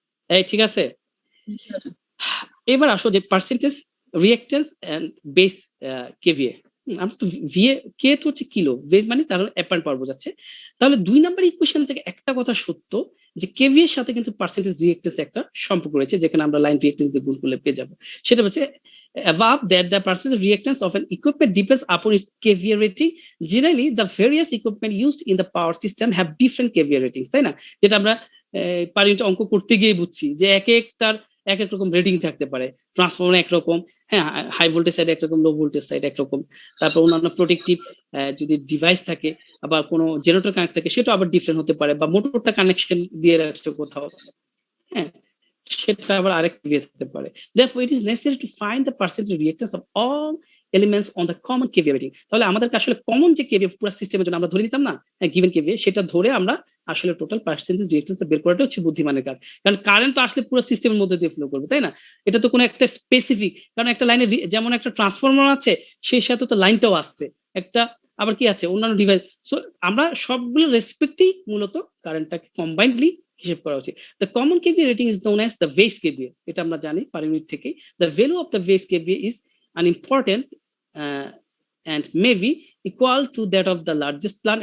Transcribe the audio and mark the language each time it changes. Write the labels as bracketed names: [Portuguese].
[Bangla] এই ঠিক আছে, এবার আসো যে percentage reactance and base KVA. আমরা তো ভিএ কে তো হচ্ছে কিলো, বেস মানে তার অ্যাপারেন্ট পাওয়ার বোঝাচ্ছে। তাহলে 2 নাম্বার ইকুয়েশন থেকে একটা কথা সত্য যে কেভিএ এর সাথে কিন্তু পার্সেন্টেজ রিঅ্যাক্টেন্স একটা সম্পর্ক রয়েছে, যেখানে আমরা লাইন রিঅ্যাক্টেন্স দিয়ে গুণ করলে পেয়ে যাবো। সেটা হচ্ছে [English] above that the percentage reactance of an equipment depends upon its KVA rating. Generally the various equipment used in the power system have different KVA ratings, [Bangla] তাই না? যেটা আমরা পার ইউনিট অঙ্ক করতে গিয়ে বুঝছি যে এক একটার এক এক রকম রেটিং থাকতে পারে। ট্রান্সফরমার একরকম, হাই ভোল্টেজ সাইড একরকম, লো ভোল্টেজ সাইড একরকম, তারপর অন্যান্য প্রোটেকটিভ যদি ডিভাইস থাকে, আবার কোনো জেনারেটর কানেক্ট থাকে সেটা আবার ডিফারেন্ট হতে পারে, বা মোটরটা কানেকশন দিয়ে রাখছে কোথাও, সেটা আবার আরেক KVA থাকতে পারে। [English] Therefore it is necessary to find the percentage reactance of all elements on the common KVA rating. [Bangla] তাহলে আমাদেরকে আসলে কমন যে KVA পুরো সিস্টেমের জন্য আমরা ধরে নিতাম না, গিভেন KVA, সেটা ধরে আমরা আসলে টোটাল পার্সেন্টেজ রিঅ্যাক্টেন্স বের করাটা হচ্ছে বুদ্ধিমানের কাজ। কারণ কারেন্ট তো আসলে পুরো সিস্টেমের মধ্যে দিয়ে ফ্লো করবে, তাই না? এটা তো কোনো একটা স্পেসিফিক, কারণ একটা লাইনে যেমন একটা ট্রান্সফরমার আছে, সেই সাথে তো লাইনটাও আসছে একটা, আবার কি আছে অন্যান্য ডিভাইস। সো আমরা সবগুলো রেসপেক্টেই মূলত কারেন্টটাকে কম্বাইন্ডলি হিসেব করা উচিত। [English] The common KVA rating is known as the base KVA. [Bangla] এটা আমরা জানি পার ইউনিট থেকে। [English] The value of the base KVA is unimportant and may be equal to that of the largest plant.